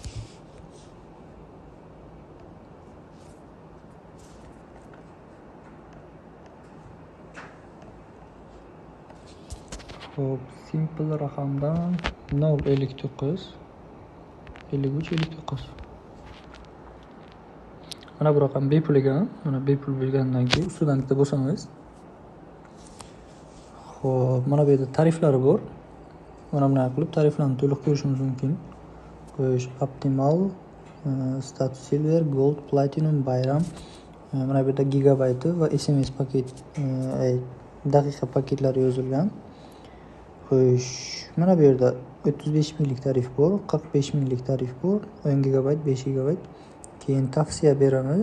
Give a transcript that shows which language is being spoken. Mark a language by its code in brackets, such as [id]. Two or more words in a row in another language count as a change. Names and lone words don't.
[uz] Xo'p, simple raqamdan 059 53 59. Mana bu raqam bepul ekan. Mana bepul bo'lgandan keyin ustidan bitta bosamiz. Xo'p, mana bu yerda tariflari bor. Mana bunday qilib tariflarni to'liq ko'rishimiz mumkin. Xo'sh, optimal, status silver, gold, platinum, bayram. Mana bu yerda gigabayti va SMS paket, daqiqa paketlari yozilgan. Xo'sh, mana bu yerda 35 minglik tarif bor, 45 minglik tarif bor, 10 gigabayt, 5 gigabayt. Keyin tavsiya beramiz.